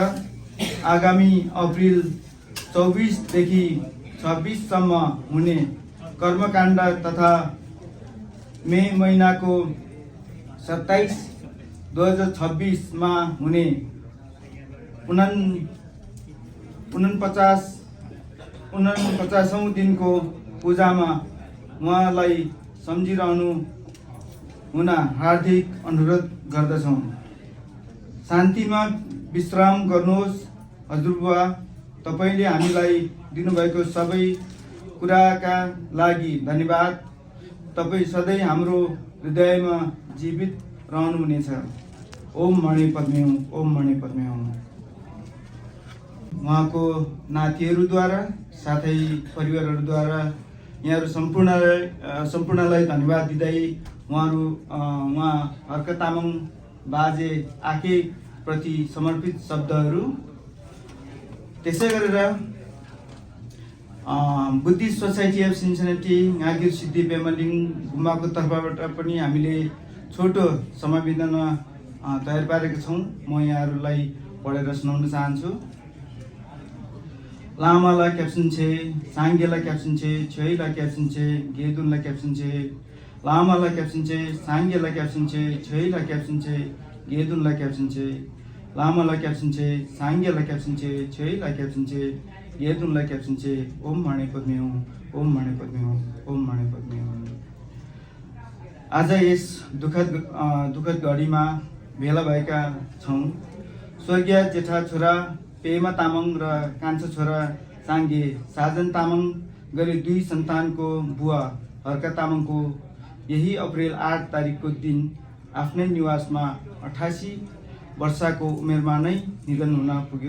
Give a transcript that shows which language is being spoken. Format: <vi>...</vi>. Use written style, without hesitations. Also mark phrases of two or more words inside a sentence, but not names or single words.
<ne>आगामी अप्रिल 24 देखि 26 सम्म हुने कर्मकाण्ड तथा मे महिनाको 27, 2026 मा हुने 49औं दिनको पूजामा उहाँलाई सम्झिरहनु हुन हार्दिक अनुरोध गर्दछौँ। शान्तिमा विश्राम गर्नुहोस् हजुरबुवा। तपाईँले हामीलाई दिनुभएको सबै कुराका लागि धन्यवाद। तपाईँ सधैँ हाम्रो हृदयमा जीवित रहनुहुनेछ।</ne> <sa>ओम मणि पद्मे हुँ, ओम मणि पद्मे हुँ।</sa> <ne>उहाँको नातिहरूद्वारा साथै परिवारहरूद्वारा यहाँहरू सम्पूर्णलाई धन्यवाद दिँदै उहाँ हर्क तामाङ बाजे आके प्रति समर्पित शब्दहरू। त्यसै गरेर बुद्धिस्ट सोसाइटी अफ सिन्सिनेटी गागिर सिद्धि पेमालिङ गुम्बाको तर्फबाट पनि हामीले छोटो संविधान तयार पारेका छौँ। म यहाँहरूलाई पढेर सुनाउन चाहन्छु।</ne> <bo>བླ་མ་ལ་སྐྱབས་སུ་མཆིའོ། སངས་རྒྱས་ལ་སྐྱབས་སུ་མཆིའོ། ཆོས་ལ་སྐྱབས་སུ་མཆིའོ། དགེ་འདུན་ལ་སྐྱབས་སུ་མཆིའོ། བླ་མ་ལ་སྐྱབས་སུ་མཆིའོ། སངས་རྒྱས་ལ་སྐྱབས་སུ་མཆིའོ། ཆོས་ལ་སྐྱབས་སུ་མཆིའོ། དགེ་འདུན་ལ་སྐྱབས་སུ་མཆིའོ། བླ་མ་ལ་སྐྱབས་སུ་མཆིའོ། སངས་རྒྱས་ལ་སྐྱབས་སུ་མཆིའོ། ཆོས་ལ་སྐྱབས་སུ་མཆིའོ། དགེ་འདུན་ལ་སྐྱབས་སུ་མཆིའོ</bo> <sa>ओम माणे पद्मे हुँ ओम माणे पद्मे हुँ ओम माणे पद्मे हुँ।</sa> <ne>आज यस दुःखद घडीमा भेला भएका छौँ। स्वर्गीय जेठा छोरा पेमा तामाङ र कान्छा छोरा चाङ्गे साजन तामाङ गरी 2 सन्तानको बुवा हर्का तामाङको यही अप्रिल 8 तारिकको दिन आफ्नै निवासमा 88 वर्षको उमेरमा नै निधन हुन पुग्यो।</ne>